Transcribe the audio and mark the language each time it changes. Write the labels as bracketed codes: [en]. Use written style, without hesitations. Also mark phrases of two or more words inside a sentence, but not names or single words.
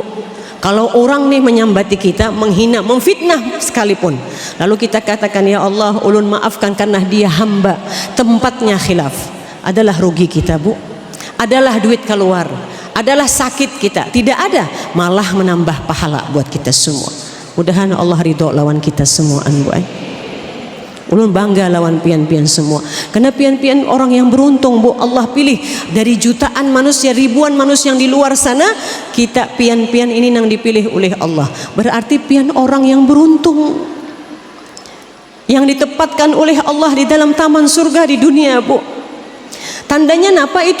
[bjn] Kalau orang nih menyambati kita, menghina, memfitnah sekalipun, lalu kita katakan, [ar] يا الله, [bjn] ulun maafkan karena dia hamba, tempatnya khilaf, adalah rugi kita, Bu. [id] Adalah duit keluar, adalah sakit kita, tidak ada, malah menambah pahala buat kita semua. [bjn] Mudahan Allah ridho lawan kita semua, Bu. Ulun bangga lawan pian-pian semua, karena pian-pian orang yang beruntung, Bu. [id] Allah pilih dari jutaan manusia, ribuan manusia yang di luar sana, kita pian-pian ini yang dipilih oleh Allah. [bjn] Berarti pian orang yang beruntung, yang ditempatkan oleh Allah di dalam taman surga di dunia, Bu. [id] Tandanya apa itu?